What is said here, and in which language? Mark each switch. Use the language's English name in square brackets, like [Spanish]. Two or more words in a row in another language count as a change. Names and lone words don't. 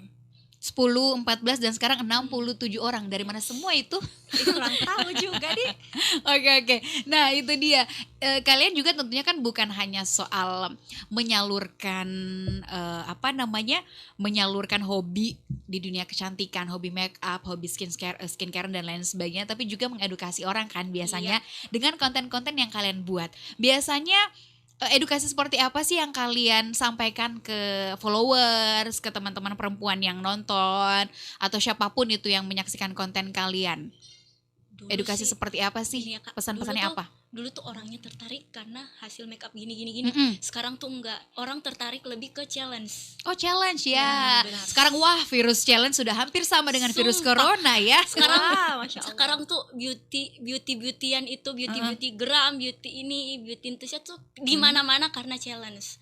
[Indonesian] 10, 14 dan sekarang 67 orang. Dari mana semua itu? Kurang tahu juga nih. Oke. Nah itu dia. Kalian juga tentunya kan bukan hanya soal menyalurkan menyalurkan hobi di dunia kecantikan, hobi [English] make up, [Indonesian] hobi skincare dan lain sebagainya, tapi juga mengedukasi orang kan biasanya dengan konten-konten yang kalian buat. Biasanya edukasi seperti apa sih yang kalian sampaikan ke followers, ke teman-teman perempuan yang nonton atau siapapun itu yang menyaksikan konten kalian? Dulu Edukasi sih, seperti apa sih? ini ya, Kak. Pesan-pesannya Dulu tuh- apa? Dulu tuh orangnya tertarik karena hasil [English] make up [Indonesian] gini. Sekarang tuh enggak, orang tertarik lebih ke challenge. Oh challenge ya. Ya, benar. Sekarang virus challenge sudah hampir sama dengan virus Sumpah. corona ya. Sekarang Masya Allah. sekarang tuh beautyan itu [English] beauty gram, [Indonesian] beauty ini, [English] beauty enthusiast [Indonesian] tuh di mana-mana karena challenge.